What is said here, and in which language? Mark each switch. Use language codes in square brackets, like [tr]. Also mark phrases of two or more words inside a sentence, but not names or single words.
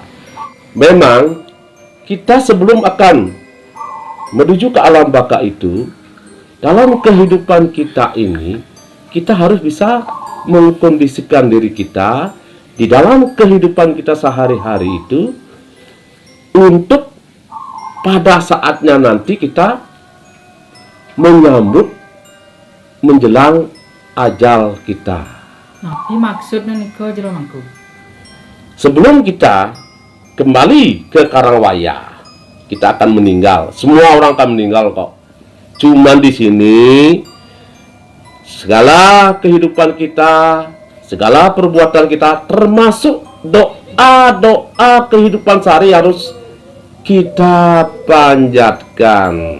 [id] Memang kita sebelum akan menuju ke alam baka itu, dalam kehidupan kita ini kita harus bisa mengkondisikan diri kita di dalam kehidupan kita sehari-hari itu untuk pada saatnya nanti kita menyambut menjelang ajal kita. [ban] Napi maksudnya niko jero mangku. [id] Sebelum kita kembali ke Karangwaya, kita akan meninggal. Semua orang akan meninggal kok. Cuman di sini segala kehidupan kita, segala perbuatan kita, termasuk doa-doa kehidupan sehari harus kita panjatkan.